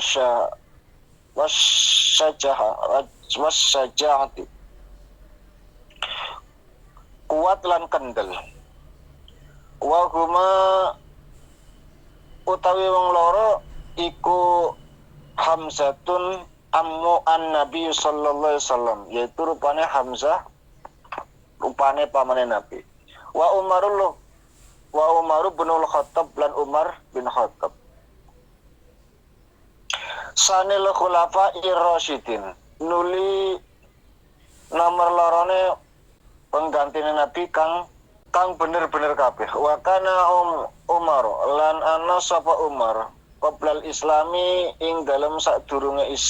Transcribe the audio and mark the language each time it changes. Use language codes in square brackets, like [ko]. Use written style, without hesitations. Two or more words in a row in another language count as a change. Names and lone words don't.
[jv] wasyaja'ati kuat lan kendel [ar] وهما [jv] utawi wong loro iku [ar] حمزة عم النبي صلى الله عليه وسلم [jv] yaitu rupane Hamzah rupane pamane Nabi wa Umar bin Khattab lan Umar bin Khattab [ar] ثاني الخلفاء الراشدين [jv] nuli nomor lorone penggantine Nabi kang bener-bener kabeh [ar] وكان عمر [jv] lan ana sapa Umar [ar] قبل الإسلام [jv] ing dalam sadurunge